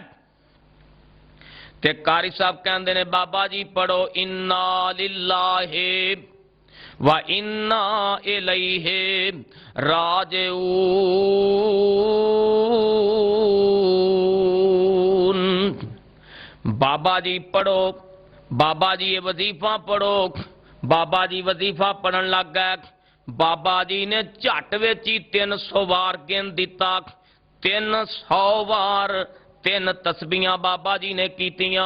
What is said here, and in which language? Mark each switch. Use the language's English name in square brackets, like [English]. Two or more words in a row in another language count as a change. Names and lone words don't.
[Punjabi] تے قاری صاحب کہندے نے بابا جی پڑھو [Arabic] انا للہ وَإِنَّا إِلَيْهِ راجعون۔ [Punjabi] بابا جی پڑھو، بابا جی یہ وظیفہ پڑھو، بابا جی وظیفہ پڑھن لگ گئے، بابا جی نے جھٹ وچ ہی 300 وار گن دیتا، 300 وار 3 تسبیحاں بابا جی نے کیتیاں۔